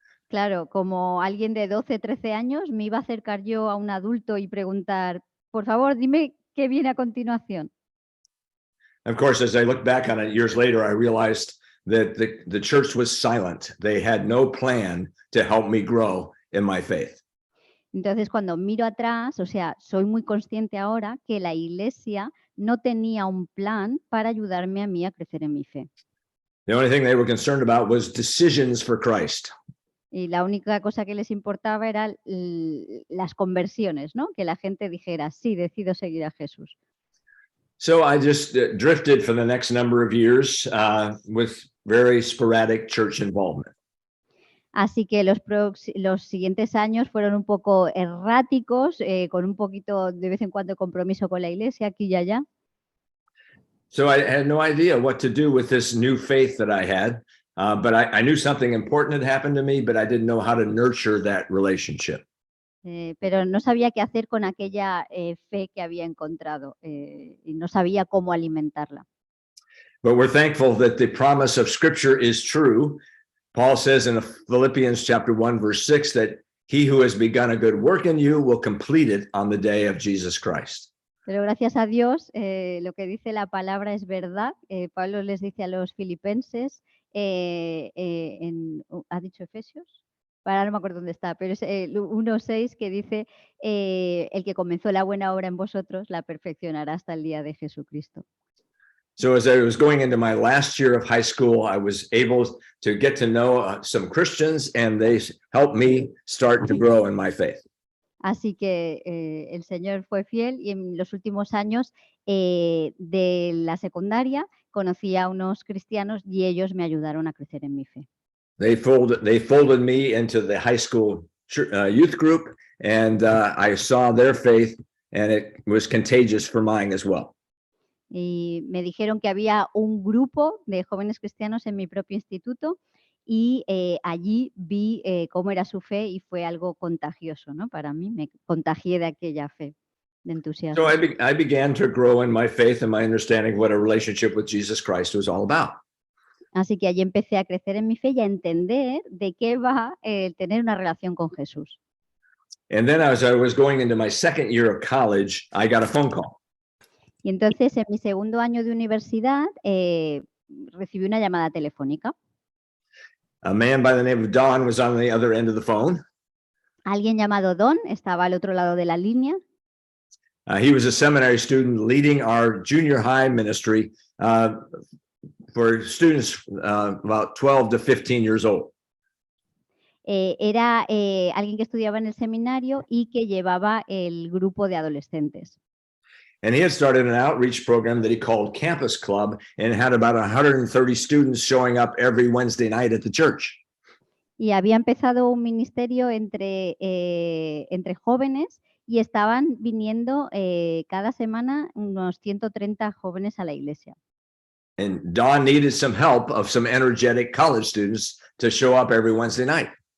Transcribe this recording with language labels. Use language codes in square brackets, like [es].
[es] Claro, como alguien de 12, 13 años, me iba a acercar yo a un adulto y preguntar, por favor, dime qué viene a continuación. [en] Of course, as I look back on it years later, I realized that the church was silent. They had no plan to help me grow in my faith. [es] Entonces, cuando miro atrás, o sea, soy muy consciente ahora que la iglesia no tenía un plan para ayudarme a mí a crecer en mi fe. [en] The only thing they were concerned about was decisions for Christ. [es] Y la única cosa que les importaba eran las conversiones, ¿no? Que la gente dijera, sí, decido seguir a Jesús. [en] So I just drifted for the next number of years with very sporadic church involvement. [es] Así que los siguientes años fueron un poco erráticos, con un poquito de vez en cuando compromiso con la iglesia, aquí y allá. [en] So I had no idea what to do with this new faith that I had, but I knew something important had happened to me, but I didn't know how to nurture that relationship. [es] Pero no sabía qué hacer con aquella fe que había encontrado y no sabía cómo alimentarla. [en] But we're thankful that the promise of Scripture is true. Paul says in Philippians chapter 1, verse 6, that he who has begun a good work in you will complete it on the day of Jesus Christ. [es] Pero gracias a Dios, lo que dice la palabra es verdad. Pablo les dice a los filipenses, ¿ha dicho Efesios? Ahora no me acuerdo dónde está, pero es 1:6 que dice, el que comenzó la buena obra en vosotros la perfeccionará hasta el día de Jesucristo. [en] So as I was going into my last year of high school, I was able to get to know some Christians, and they helped me start to grow in my faith. [es] Así que el Señor fue fiel y en los últimos años de la secundaria conocí a unos cristianos y ellos me ayudaron a crecer en mi fe. [en] They folded me into the high school youth group, and I saw their faith, and it was contagious for mine as well. [es] Y me dijeron que había un grupo de jóvenes cristianos en mi propio instituto y allí vi cómo era su fe y fue algo contagioso, ¿no? Para mí, me contagié de aquella fe, de entusiasmo. [en] So I began to grow in my faith and my understanding what a relationship with Jesus Christ was all about. [es] Así que allí empecé a crecer en mi fe y a entender de qué va tener una relación con Jesús. [en] And then as I was going into my second year of college, I got a phone call. [es] Y entonces, en mi segundo año de universidad, recibí una llamada telefónica. [en] A man by the name of Don was on the other end of the phone. [es] Alguien llamado Don estaba al otro lado de la línea. [en] He was a seminary student leading our junior high ministry for students about 12 to 15 years old. [es] Era alguien que estudiaba en el seminario y que llevaba el grupo de adolescentes. [en] And he had started an outreach program that he called Campus Club and had about 130 students showing up every Wednesday night at the church. [es] Y había empezado un ministerio entre jóvenes y estaban viniendo cada semana unos 130 jóvenes a la iglesia. [en] And Don needed some help of some energetic college students to show up every Wednesday night.